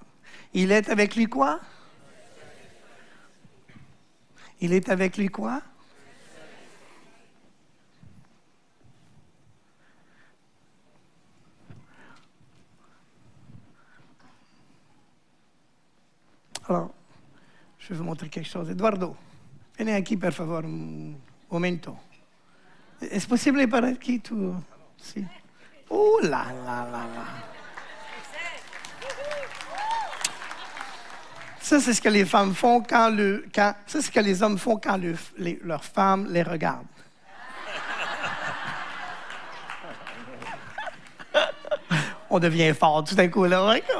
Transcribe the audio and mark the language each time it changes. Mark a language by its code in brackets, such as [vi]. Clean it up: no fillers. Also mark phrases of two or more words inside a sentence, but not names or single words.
[fr] Il est avec lui quoi? Il est avec lui quoi? Alors, je vais vous montrer quelque chose. Eduardo, [it] vieni aquí, per favor, un momento. È possibile parlare qui, tu? Sì. [fr] Oh là là là là. Ça, c'est ce que les femmes font ça, c'est ce que les hommes font quand leurs femmes les regardent. On devient fort tout d'un coup, là.